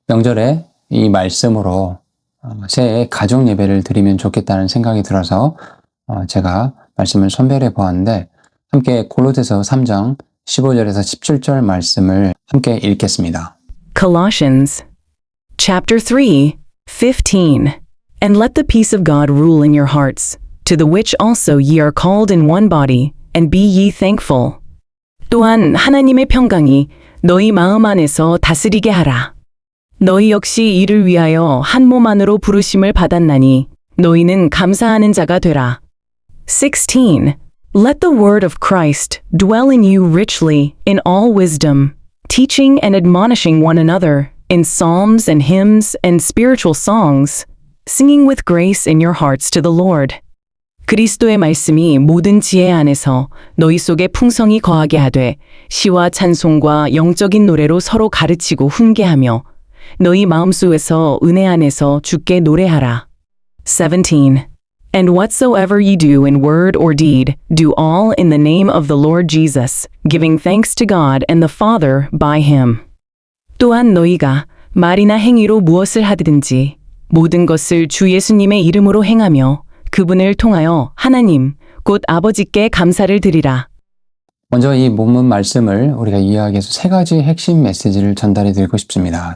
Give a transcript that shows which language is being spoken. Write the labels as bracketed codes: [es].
[ko] 명절에 이 말씀으로 새해 가족 예배를 드리면 좋겠다는 생각이 들어서 제가 말씀을 선별해 보았는데 함께 골로새서 3장 15절에서 17절 말씀을 함께 읽겠습니다. [en] Colossians chapter 3, 15. And let the peace of God rule in your hearts, to the which also ye are called in one body, and be ye thankful. [ko] 또한 하나님의 평강이 너희 마음 안에서 다스리게 하라. 너희 역시 이를 위하여 한 몸 안으로 부르심을 받았나니 너희는 감사하는 자가 되라. [en] 16. Let the word of Christ dwell in you richly in all wisdom, teaching and admonishing one another in psalms and hymns and spiritual songs, singing with grace in your hearts to the Lord. [ko] 그리스도의 말씀이 모든 지혜 안에서 너희 속에 풍성히 거하게 하되 시와 찬송과 영적인 노래로 서로 가르치고 훈계하며 너희 마음속에서 은혜 안에서 주께 노래하라. [en] 17. And whatsoever ye do in word or deed, do all in the name of the Lord Jesus, giving thanks to God and the Father by him. [ko] 또한 너희가 말이나 행위로 무엇을 하든지 모든 것을 주 예수님의 이름으로 행하며 그분을 통하여 하나님, 곧 아버지께 감사를 드리라. 먼저 이 본문 말씀을 우리가 이해하기 위해서 세 가지 핵심 메시지를 전달해 드리고 싶습니다.